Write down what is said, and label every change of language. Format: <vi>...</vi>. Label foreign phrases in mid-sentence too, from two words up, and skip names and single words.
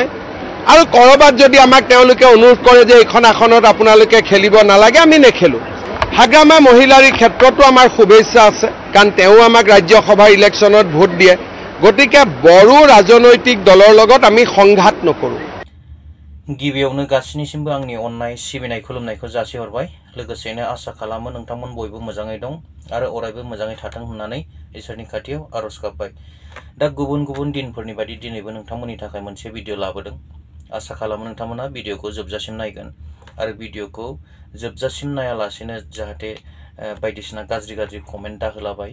<as>আৰু কৰবাত যদি আমাক তেওঁলোকে অনুৰোধ কৰে যে এইখন আসনত আপোনালোকে খেলিব নালাগে, আমি নেখেলো। হাগ্ৰামা মহিলাৰ ক্ষেত্ৰতো আমাৰ শুভেচ্ছা আছে, কাৰণ তেওঁ আমাক ৰাজ্যসভাৰ ইলেকশ্যনত ভোট দিয়ে। গতিকে বড়ো ৰাজনৈতিক দলৰ লগত আমি সংঘাত নকৰোঁ।</as> <brx>गिबियावनो गासिनिसिमबो आंनि अननाय सिबिनाय खुलुमनायखौ जासिहरबाय। लोगोसेनो आसा खालामो नोंथांमोन बयबो मोजाङै दं आरो अरायबो मोजाङै थाथों होननानै इसोरनि खाथियाव आरज गाबबाय। दा गुबुन गुबुन दिनफोरनि बायदि दिनैबो नोंथांमोननि थाखाय मोनसे भिडिअ लाबोदों। आसा खालामो नोंथांमोना भिडिअखौ जोबजासिम नायगोन आरो भिडिअखौ जोबजासिम नायालासेनो जाहाथे बायदिसिना गाज्रि कमेन्ट दाहोलाबाय।</brx>